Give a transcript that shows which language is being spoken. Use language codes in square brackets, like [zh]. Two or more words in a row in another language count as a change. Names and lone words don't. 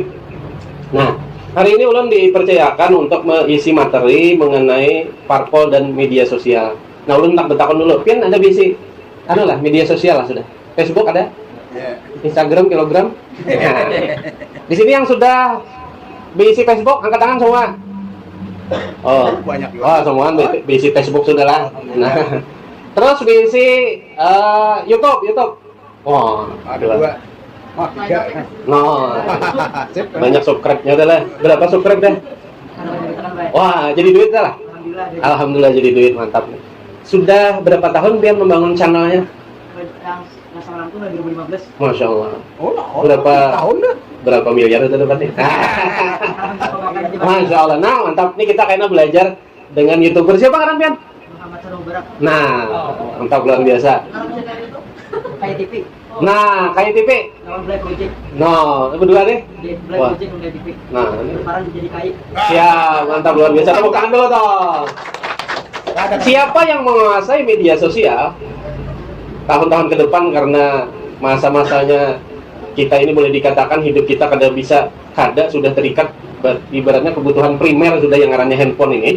[bjn] Nah, hari ini ulun dipercayakan untuk mengisi materi mengenai parpol dan media sosial. Nah, ulun tak bertakon dulu, pian ada bisi lah media sosial lah sudah. Facebook ada? Instagram, kilogram? Di sini yang sudah bisi Facebook, angkat tangan semua. Oh, banyak juga. Oh, semua bisi Facebook sudah lah. Nah, terus bisi YouTube. Oh, ada dua. Tiga. No. Banyak subscribe-nya udah lah. Berapa subscribe dah? Wah, jadi duit dah lah. Alhamdulillah jadi duit, mantap. Sudah berapa tahun pian membangun channelnya? Yang sama tuh 2015. Masya Allah. Berapa tahun dah? Berapa miliar itu dapatnya? Masya Allah. Nah, mantap. Nih kita kayaknya belajar dengan YouTuber. Siapa kan pian? Muhammad Sanubarak. Nah, mantap luar biasa. Kayak TV. Nah, kayak TV. Lawan Black Project. No, berdua deh. Black Project dan TV. Nah, sekarang jadi kayak. Siap, mantap luar biasa. Tepuk tangan dulu toh. Siapa yang menguasai media sosial tahun-tahun ke depan, karena masa-masanya kita ini boleh dikatakan hidup kita sudah terikat, ibaratnya kebutuhan primer sudah yang ngarannya handphone ini.